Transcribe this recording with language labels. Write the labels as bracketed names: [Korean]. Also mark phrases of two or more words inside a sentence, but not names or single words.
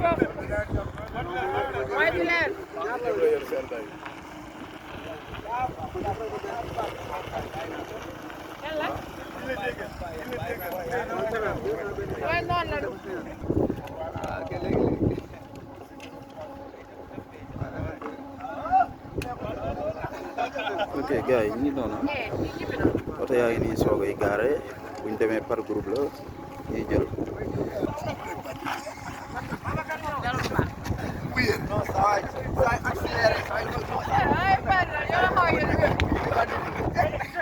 [English] Why do you learn? Why not? [Wolof] ok gars yi ñu ngi noonu oto yaa ngi nii soog ay gaare bu ñu demee [French] par groupe [Wolof] la ñuy jël [Spanish] Ay, perdón, yo no voy a ir.